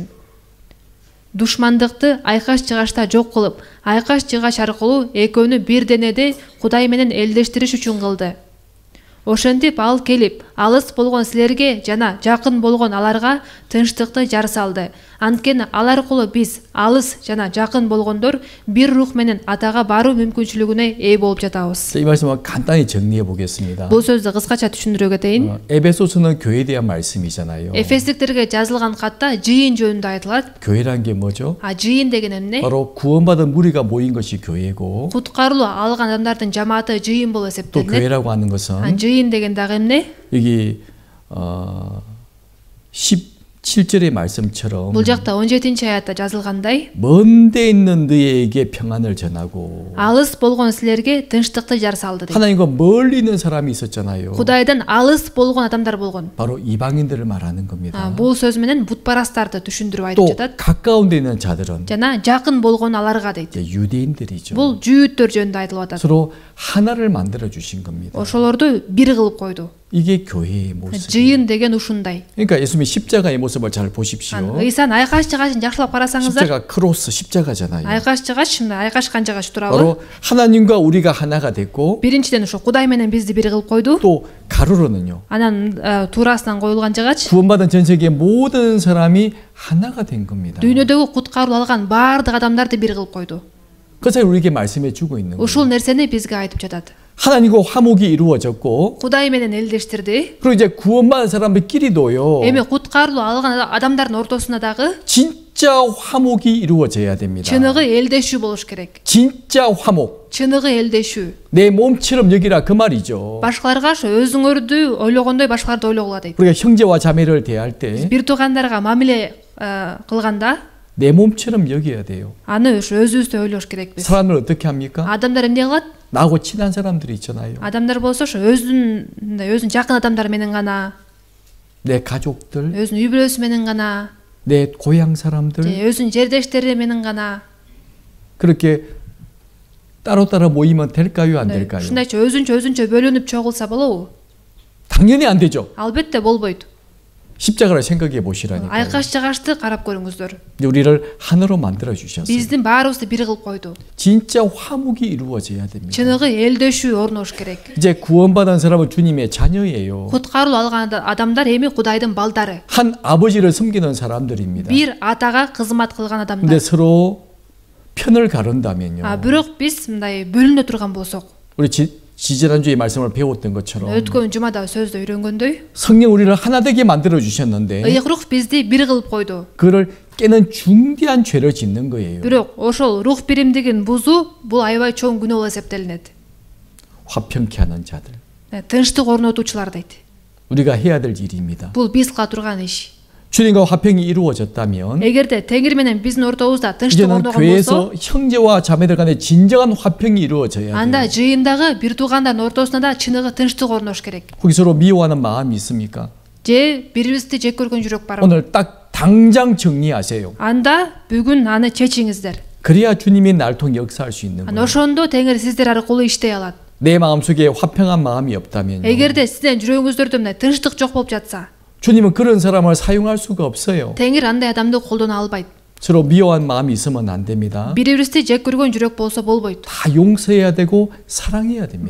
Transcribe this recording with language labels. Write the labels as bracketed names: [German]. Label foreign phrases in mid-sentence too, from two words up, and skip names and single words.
[Kyrgyz] Душмандыкты айкаш-чыгашта жок кылып, айкаш-чыгаш аркылуу экөөнү бир денеде Кудай менен элдештириш үчүн кылды. Ошентип ал келип, алыс болгон силерге жана жакын болгон аларга тынчтыкты жар салды. Анткени ал аркылуу биз алыс жана жакын болгондор бир рух менен Атага баруу мүмкүнчүлүгүнө ээ болуп жатабыз. [Korean] 이 말씀을 간단히 정리해 보겠습니다. [Kyrgyz] Бул сөздү кыскача түшүндүрө кетейин. [Korean] 에베소서는 교회에 대한 말씀이잖아요. [Kyrgyz] Эфесдиктерге жазылган катта жыйын жөнүндө айтылат. [Korean] 교회란 게 뭐죠? [Kyrgyz] Жыйын деген эмне? [Korean] 바로 구원받은 무리가 모인 것이 교회고 [Kyrgyz] Куткарылуу алган адамдардын жамааты жыйын болуп [Korean] 또 [Kyrgyz] эсептелет. [Korean] 교회라고 하는 것은 [Kyrgyz] жыйын деген дагы эмне? [Korean] 여기 17절의 말씀처럼 [Kyrgyz] Бул жакта 17-аятта жазылгандай, [Korean] 먼데 있는 너희에게 평안을 전하고 [Kyrgyz] алыс болгон силерге тынчтыкты жар салды дейт. [Korean] 하나님과 멀리 있는 사람이 있었잖아요. [Kyrgyz] Кудайдан алыс болгон адамдар болгон. [Korean] 바로 이방인들을 말하는 겁니다. [Kyrgyz] Бул сөз менен бутпарастарды түшүндүрүп айтып [Korean] 또 [Kyrgyz] жатат. [Korean] 가까운데 있는 자들은 [Kyrgyz] жана жакын болгон аларга дейт. [Korean] 이제 유대인들이죠. [Kyrgyz] Бул жүйүттөр жөнүндө айтылып атат. [Korean] 서로 하나를 만들어 주신 겁니다. [Kyrgyz] Ошолорду бир кылып койду. [Korean] 이게 교회의 모습. [Kyrgyz] жыйын деген ушундай. [Korean] 그러니까 예수님의 십자가의 모습을 잘 보십시오. [Kyrgyz] Ыйсан айкаш-чыгашын жакшылап карасаңыздар, [Korean] 십자가 크로스 십자가잖아요. [Kyrgyz] айкаш-чыгаш мындай айкашкан жыгач турабы? [Korean] 바로 하나님과 우리가 하나가 됐고 [Kyrgyz] Биринчиден ошо Кудай менен бизди бир кылып койду. [Korean] 또 가로로는요. [Kyrgyz] Анан туурасынан коюлган жыгач [Korean] 구원받은 전 세계 모든 사람이 하나가 된 겁니다. [Kyrgyz] дүйнөдөгү куткаруу алган баардык адамдарды бир кылып койду. [Korean] 그것을 우리에게 말씀해 주고 있는 거예요. [Kyrgyz] Ушул нерсени бизге айтып жатат. [Korean] 하나님과 화목이 이루어졌고 [Kyrgyz] Кудай менен элдештирди. [Korean] 그리고 이제 구원받은 사람들끼리도요. [Kyrgyz] Эми куткаруу алган адамдардын ортосунда дагы [Korean] 진짜 화목이 이루어져야 됩니다. [Kyrgyz] чыныгы элдешүү болуш керек. [Korean] 진짜 화목. [Kyrgyz] чыныгы элдешүү. [Korean] 내 몸처럼 여기라 그 말이죠. [Kyrgyz] Башкаларга ошо өзүңөрдү ойлогондой башкаларды ойлогула дейт. [Korean] 우리가 형제와 자매를 대할 때 내 [Kyrgyz] Бир туугандарга мамиле кылганда [Korean] 몸처럼 여겨야 돼요. [Kyrgyz] аны ошо өзүбүздөй ойлош керекпиз. [Korean] 사람을 어떻게 합니까? [Kyrgyz] Адамдар эмне кылат? [Korean] 나하고 친한 사람들이 있잖아요. [Kyrgyz] Адамдар болсо ошо өзүн жакын адамдар менен гана, [Korean] 내 가족들, [Kyrgyz] өзүнүн үй бүлөсү менен гана, [Korean] 내 고향 사람들 [Kyrgyz] өзүнүн жердештери менен гана. [Korean] 그렇게 따로따로 모이면 될까요? 안 될까요? [Kyrgyz] Ушундайча өзүнчө бөлүнүп чогулса болобу? [Korean] 당연히 안 되죠. [Kyrgyz] Албетте болбойт. [Korean] 십자가를 생각해 보시라니까요. [Kyrgyz] Айкаш-чыгашты карап көрүңүздөр. [Korean] 우리를 하나로 만들어 주셨어요. [Kyrgyz] Биздин баарыбызды бир кылып койду. [Korean] 진짜 화목이 이루어져야 됩니다. [Kyrgyz] чыныгы элдешүү орнош керек. [Korean] 이제 구원받은 사람은 주님의 자녀예요. [Kyrgyz] Куткаруу алган адамдар эми Кудайдын балдары. [Korean] 한 아버지를 섬기는 사람들입니다. [Kyrgyz] Бир атага кызмат кылган [Korean] 근데 [Kyrgyz] адамдар. [Korean] 서로 편을 가른다면요. [Kyrgyz] Бирок биз мындай бөлүнө турган болсок, [Korean] 우리 지지난주에 말씀을 배웠던 것처럼 [Kyrgyz] өткөн жумада сөздө үйрөнгөндөй, [Korean] 성령 우리를 하나 되게 만들어 주셨는데 [Kyrgyz] ыйык рух бизди бир кылып койду. [Korean] 그를 깨는 중대한 죄를 짓는 거예요. [Kyrgyz] Бирок ошол рух биримдигин бузуу бул аябай чоң күнөө болуп эсептелинет. [Korean] 화평케 하는 자들. [Kyrgyz] Тынчтык орнотуучулар дейт. [Korean] 우리가 해야 될 일입니다. [Kyrgyz] Бул биз кыла турган иш. [Korean] 주님과 화평이 이루어졌다면 [Kyrgyz] эгерде Теңир менен биздин ортобузда тынчтык [Korean] 이제는 [Kyrgyz] орногон болсо, [Korean] 교회에서 형제와 자매들 간에 진정한 화평이 이루어져야 [Kyrgyz] анда [Korean] 돼요. [Kyrgyz] жыйындагы бир туугандардын ортосунда да чыныгы тынчтык орнош керек. [Korean] 거기 서로 미워하는 마음이 있습니까? [Kyrgyz] Же бирибизди жек көргөн жүрөк барбы? [Korean] 오늘 딱 당장 정리하세요. [Kyrgyz] Анда бүгүн аны чечиңиздер. [Korean] 그래야 주님이 날 통해 역사할 수 있는 거예요. [Kyrgyz] Ошондо Теңир сиздер аркылуу иштей алат. [Korean] 내 마음속에 화평한 마음이 없다면 [Kyrgyz] эгерде сиздин жүрөгүңүздөрдө мындай тынчтык жок болуп жатса, [Korean] 주님은 그런 사람을 사용할 수가 없어요. [Kyrgyz] Теңир андай адамды колдоно албайт. [Korean] 서로 미워한 마음이 있으면 안 됩니다. [Kyrgyz] Бири-бирибизди жек көргөн жүрөк болсо болбойт. [Korean] 다 용서해야 되고 사랑해야 됩니다.